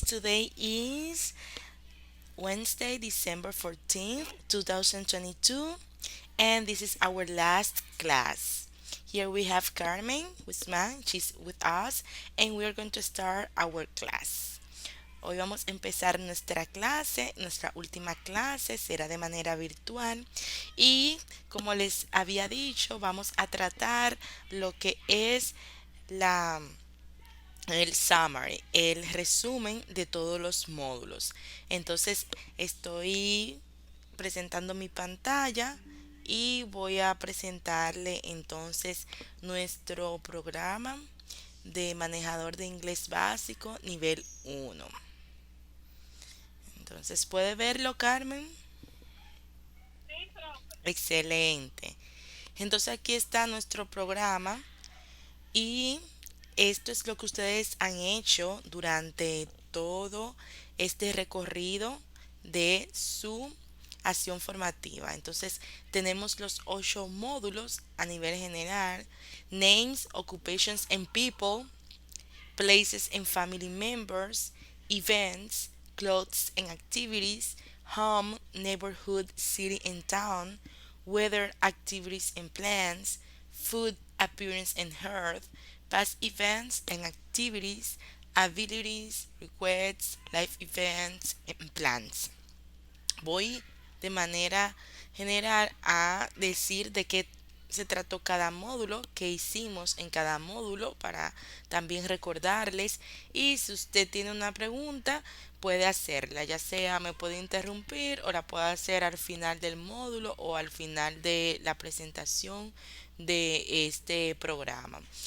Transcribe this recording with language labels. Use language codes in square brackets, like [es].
[en] Today is Wednesday, December 14th, 2022, and this is our last class. Here we have Carmen Guzmán, she's with us, and we are going to start our class. [es] Hoy vamos a empezar nuestra clase, nuestra última clase será de manera virtual y como les había dicho, vamos a tratar lo que es la el summary, el resumen de todos los módulos. Entonces estoy presentando mi pantalla y voy a presentarle entonces nuestro programa de manejador de inglés básico nivel 1. Entonces, ¿puede verlo, Carmen? Excelente. Entonces aquí está nuestro programa y esto es lo que ustedes han hecho durante todo este recorrido de su acción formativa. Entonces, tenemos los 8 módulos a nivel general: [en] names, occupations and people, places and family members, events, clothes and activities, home, neighborhood, city and town, weather, activities and plans, food, appearance and health, past events and activities, abilities, requests, life events and plans. [es] Voy de manera general a decir de qué se trató cada módulo, qué hicimos en cada módulo para también recordarles. Y si usted tiene una pregunta, puede hacerla, ya sea me puede interrumpir o la puede hacer al final del módulo o al final de la presentación de este programa.